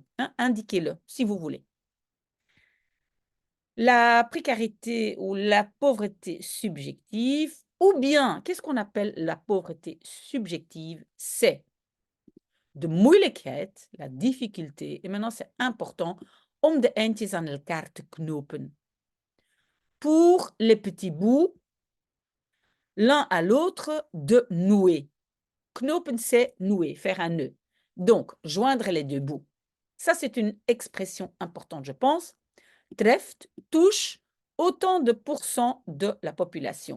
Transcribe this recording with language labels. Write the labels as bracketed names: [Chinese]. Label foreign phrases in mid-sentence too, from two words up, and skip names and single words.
[French] Hein, indiquez-le si vous voulez. La précarité ou la pauvreté subjective, ou bien, qu'est-ce qu'on appelle la pauvreté subjective? C'est [Dutch] de moeilijkheid, [French] la difficulté, et maintenant c'est important, [Dutch] om de eindjes aan elkaar te knopen. [French] Pour les petits bouts, l'un à l'autre, de nouer. Knopen, c'est nouer, faire un nœud. Donc, joindre les deux bouts. Ça, c'est une expression importante, je pense. Treft touche autant de pourcents de la population.